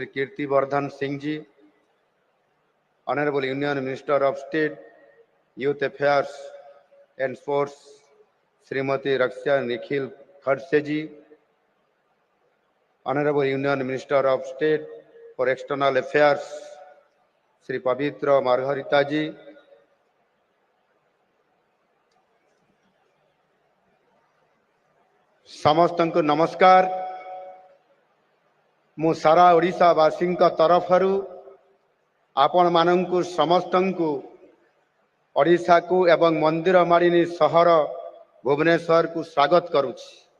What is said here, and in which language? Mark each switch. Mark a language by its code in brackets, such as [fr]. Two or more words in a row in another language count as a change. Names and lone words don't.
[en] Kirti Vardhan Singh ji, Honorable Union Minister of State, Youth Affairs and Sports, Srimati Raksha Nikhil Khadse ji, Honorable Union Minister of State for External Affairs, Sri Pavitra Margarita ji, [or] ସମସ୍ତଙ୍କୁ ନମସ୍କାର। ମୁଁ ସାରା ଓଡ଼ିଶାବାସୀଙ୍କ ତରଫରୁ ଆପଣମାନଙ୍କୁ ସମସ୍ତଙ୍କୁ ଓଡ଼ିଶାକୁ ଏବଂ ମନ୍ଦିର ମାଳିନୀ ସହର ଭୁବନେଶ୍ୱରକୁ ସ୍ୱାଗତ କରୁଛି।